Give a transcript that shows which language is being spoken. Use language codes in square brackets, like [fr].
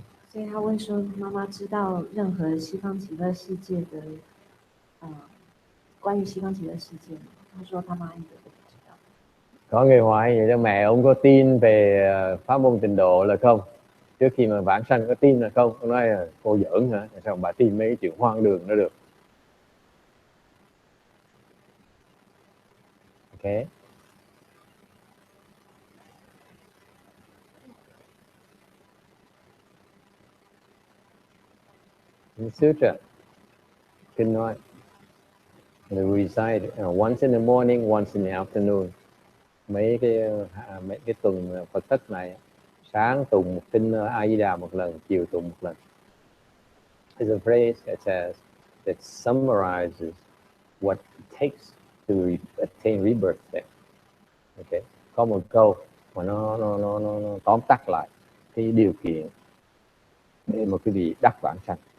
[zh] 所以他问说，妈妈知道任何西方极乐世界的，关于西方极乐世界吗？他说他妈一个都不知道。 [vi] Có người hỏi vậy đó, mẹ ông có tin về pháp môn tịnh độ là không? Trước khi mà vãng sanh có tin là không? Ông nói là cô giỡn hả? Sao bà tin mấy chuyện hoang đường đó được? [en] Okay. In Sutra, [vi] kinh nói, [en] they recite once in the morning, once in the afternoon. [vi] Mấy cái tuần Phật tích này, sáng tụng một kinh A Di Đà một lần, chiều tụng một lần. [en] There's a phrase that says that summarizes what it takes to attain rebirth there. Okay. [vi] Có một câu mà nó tóm tắt lại cái điều kiện để một cái vị đắc vãng sanh.